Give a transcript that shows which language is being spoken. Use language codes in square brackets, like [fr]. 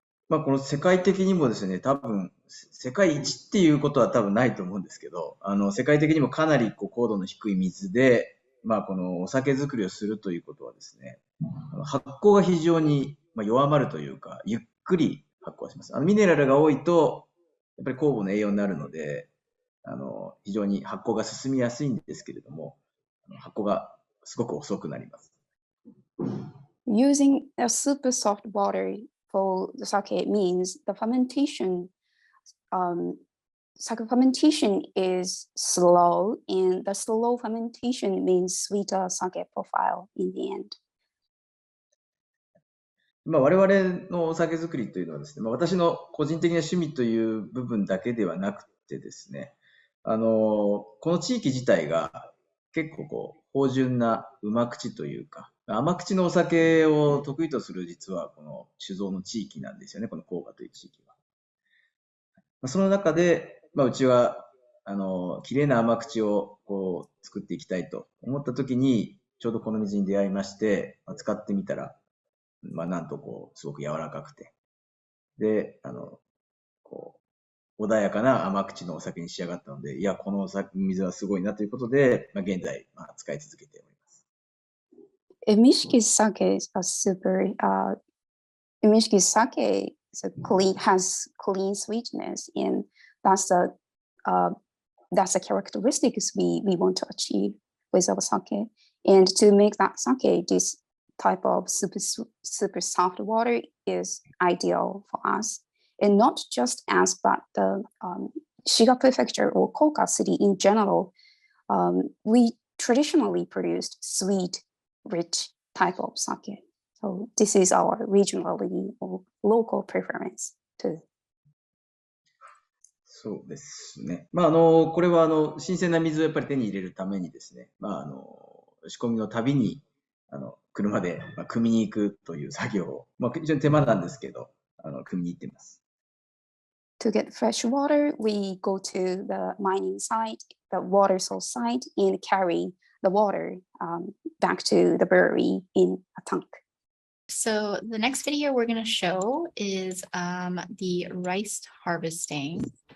[ja] この世界的にもですね、多分、世界一っていうことは多分ないと思うんですけど、世界的にもかなり高度の低い水で、このお酒作りをするということはですね、発酵が非常に弱まるというか、ゆっくり発酵します。ミネラルが多いと、やっぱり酵母の栄養になるので、非常に発酵が進みやすいんですけれども、発酵がすごく遅くなります。 [en] Using a super soft water for the sake means the fermentation, sake fermentation is slow, and the slow fermentation means sweeter sake profile in the end. [ja] 我々のお酒作りというのはですね、私の個人的な趣味という部分だけではなくてですね、この地域自体が結構芳醇なうま口というか、甘口のお酒を得意とする実はこの酒造の地域なんですよね、この甲賀という地域は。その中で、うちは綺麗な甘口を作っていきたいと思った時に、ちょうどこの水に出会いまして、使ってみたら、なんとすごく柔らかくて、で、穏やかな甘口のお酒に仕上がったので、いや、この水はすごいなということで、現在、使い続けております。 [en] Emishiki sake is a super, Emishiki sake has clean sweetness, and that's the characteristics we want to achieve with our sake. And to make that sake, this type of super soft water is ideal for us. And not just us, but the Shiga Prefecture or Koka City in general, we traditionally produced sweet, rich type of sake. So this is our regionally or local preference too. [ja] そうですね。これは新鮮な水をやっぱり手に入れるためにですね、仕込みのたびに車で汲みに行くという作業を、非常に手間なんですけど、汲みに行っています。 [en] To get fresh water, we go to the mining site, the water source site, and carry the water back to the brewery in a tank. So the next video we're going to show is the rice harvesting.